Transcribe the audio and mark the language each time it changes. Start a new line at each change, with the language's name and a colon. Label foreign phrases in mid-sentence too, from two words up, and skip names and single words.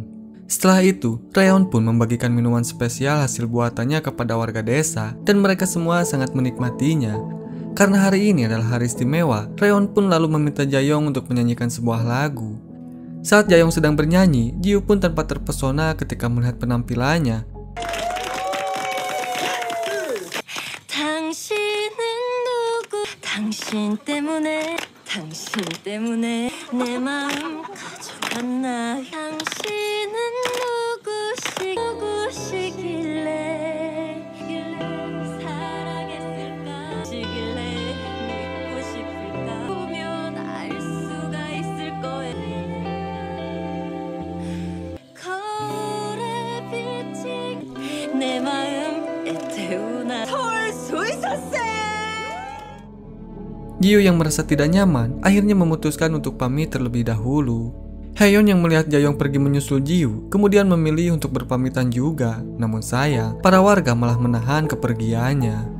Indonesian: Setelah itu, Reon pun membagikan minuman spesial hasil buatannya kepada warga desa, dan mereka semua sangat menikmatinya. Karena hari ini adalah hari istimewa, Reon pun lalu meminta Jaeyong untuk menyanyikan sebuah lagu. Saat Jaeyong sedang bernyanyi, Jiu pun tanpa terpesona ketika melihat penampilannya.
Korean: 당신은 누구? 당신 때문에 내 마음 가져갔나? 당신은 누구시길래 사랑했을까? 시길래 믿고 싶을까? 보면 알 수가 있을 거야. 거울에 비친 내 마음 애태우나
Indonesian: Jiu yang merasa tidak nyaman akhirnya memutuskan untuk pamit terlebih dahulu. Haeyeon yang melihat Jaeyoung pergi menyusul Jiu kemudian memilih untuk berpamitan juga. Namun sayang, para warga malah menahan kepergiannya.